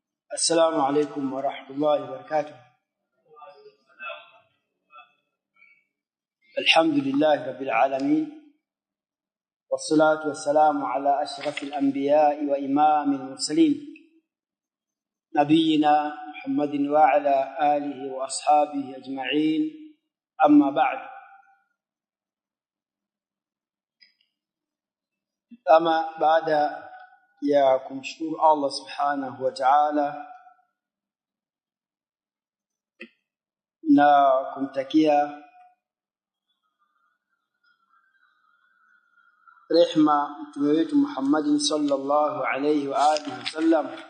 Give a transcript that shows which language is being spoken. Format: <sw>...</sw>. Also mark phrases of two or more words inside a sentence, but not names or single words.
<ar>السلام عليكم ورحمة الله وبركاته. الحمد لله رب العالمين، والصلاة والسلام على أشرف الأنبياء وإمام المرسلين نبينا محمد وعلى آله وأصحابه أجمعين. أما بعد، أما بعد</ar> <sw>ya kumshukuru Allah</sw> <ar>سبحانه وتعالى</ar> <sw>na kumtakia rehma mtume wetu Muhammad</sw> <ar>صلى الله عليه وعلى آله وسلم,</ar>